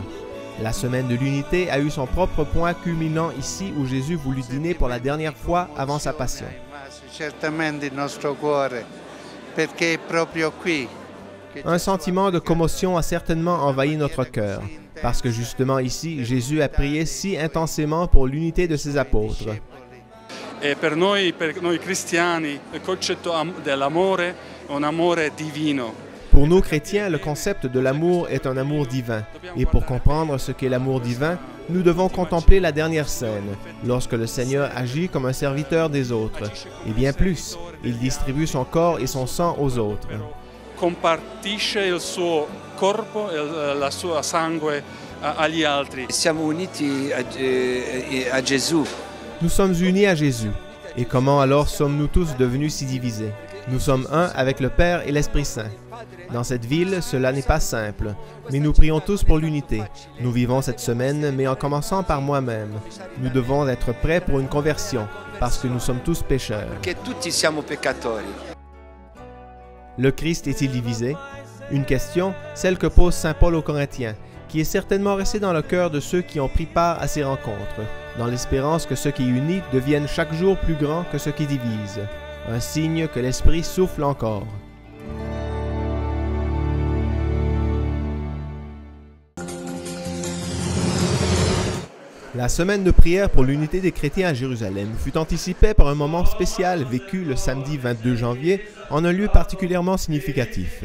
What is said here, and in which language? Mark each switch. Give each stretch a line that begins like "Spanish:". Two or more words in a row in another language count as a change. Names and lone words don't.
French: La semaine de l'unité a eu son propre point culminant ici où Jésus voulut dîner pour la dernière fois avant sa passion. Un sentiment de commotion a certainement envahi notre cœur, parce que justement ici, Jésus a prié si intensément pour l'unité de ses apôtres.
Italian: E per noi cristiani, il concetto dell'amore è un amore divino.
French: Pour nous chrétiens, le concept de l'amour est un amour divin. Et pour comprendre ce qu'est l'amour divin, nous devons contempler la dernière scène, lorsque le Seigneur agit comme un serviteur des autres, et bien plus, il distribue son corps et son sang aux autres.
Italian: Compartisce il suo corpo e la sua sangue agli altri. Siamo uniti a Gesù.
French: Nous sommes unis à Jésus. Et comment alors sommes-nous tous devenus si divisés? Nous sommes un avec le Père et l'Esprit Saint. Dans cette ville, cela n'est pas simple, mais nous prions tous pour l'unité. Nous vivons cette semaine, mais en commençant par moi-même. Nous devons être prêts pour une conversion, parce que nous sommes tous pécheurs.
Italian: Perché tutti siamo peccatori.
French: Le Christ est-il divisé? Une question, celle que pose saint Paul aux Corinthiens, qui est certainement restée dans le cœur de ceux qui ont pris part à ces rencontres, dans l'espérance que ce qui unit devienne chaque jour plus grand que ce qui divise. Un signe que l'Esprit souffle encore. La semaine de prière pour l'unité des chrétiens à Jérusalem fut anticipée par un moment spécial vécu le samedi 22 janvier en un lieu particulièrement significatif.